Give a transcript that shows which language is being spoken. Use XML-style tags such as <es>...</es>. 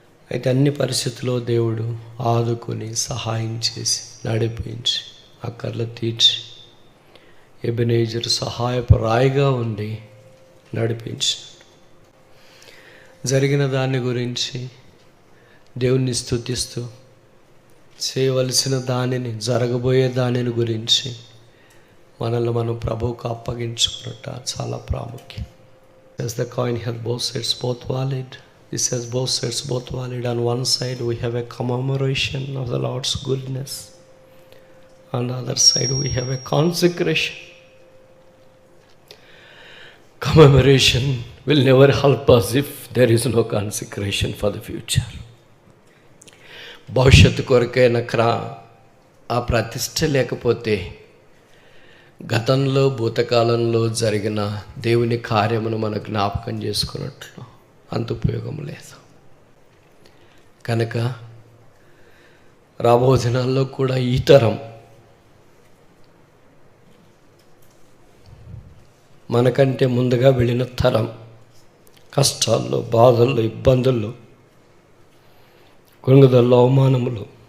<te>అయితే అన్ని పరిస్థితుల్లో దేవుడు ఆదుకొని సహాయం చేసి నడిపించి అక్కర్లు తీర్చి ఎబెనేజర్ సహాయపు రాయిగా ఉండి నడిపించి జరిగిన దాని గురించి దేవుణ్ణి స్తుతిస్తూ చేయవలసిన దానిని, జరగబోయే దానిని గురించి మనల్ని మనం ప్రభువుకు అప్పగించుకున్నట్ట చాలా ప్రాముఖ్యం.</te> <en>As the coin has both sides both valid, this has both sides both valid. On one side we have a commemoration of the Lord's goodness, on the other side we have a consecration. Commemoration will never help us if there is no consecration for the future.</en> <te>భవిష్యత్తు కొరకైన ఆ ప్రతిష్ట లేకపోతే గతంలో భూతకాలంలో జరిగిన దేవుని కార్యమును మనకు జ్ఞాపకం చేసుకున్నట్లు అంత ఉపయోగం లేదు. కనుక రాబో దినాల్లో కూడా ఈ తరం మనకంటే ముందుగా వెళ్ళిన తరం కష్టాల్లో, బాధల్లో, ఇబ్బందుల్లో, కృంగుదల్లో, అవమానములు.</te>